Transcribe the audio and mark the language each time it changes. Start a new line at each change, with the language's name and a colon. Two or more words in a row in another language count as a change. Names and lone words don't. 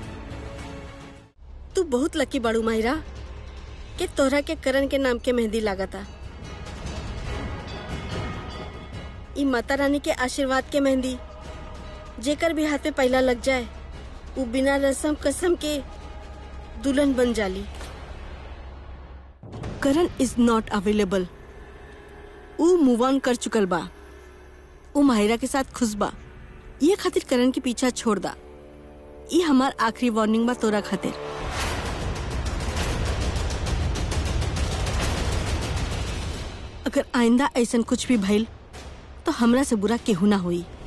Bhojpuri: तू बहुत लकी बाड़ू माहिरा कि तोहरा के करण के नाम के मेहंदी लागता। ई माता रानी के आशीर्वाद के मेहंदी जेकर भी हाथ में पहला लग जाए वो बिना रस्म कसम के दुल्हन बन जाली।
English: करण is not available।
Bhojpuri: वो
English: move on
Bhojpuri: कर चुकल बा। वो माहिरा के साथ खुश बा। ये खातिर करण के पीछा छोड़ दा। ये हमार आखिरी वार्निंग बा तोरा खातिर। अगर आइंदा ऐसा कुछ भी भइल तो हमरा से बुरा केहू ना हुई।